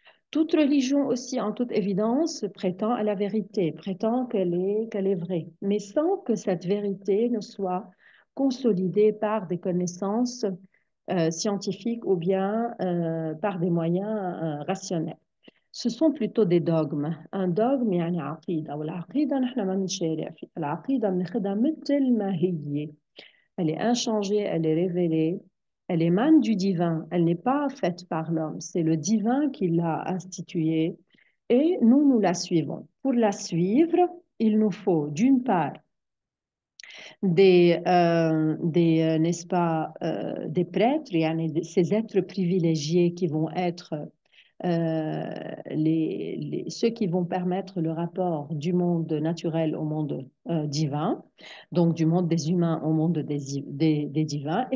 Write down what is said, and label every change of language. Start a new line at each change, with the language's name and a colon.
French: Toute religion aussi, en toute évidence, prétend à la vérité, prétend qu'elle est vraie, mais sans que cette vérité ne soit consolidée par des connaissances scientifiques ou bien par des moyens rationnels. Ce sont plutôt des dogmes. Un dogme
Arabic: يعني عقيدة والعقيدة نحن ما بنشارع فيها. العقيدة بناخدها مثل ما هي.
French: Elle est inchangée, elle est révélée, elle émane du divin, elle n'est pas faite par l'homme, c'est le divin qui l'a instituée et nous la suivons. Pour la suivre, il nous faut d'une part n'est-ce pas, des prêtres, ces êtres privilégiés qui vont être ceux qui vont permettre le rapport du monde naturel au monde divin, donc du monde des humains au monde des divins.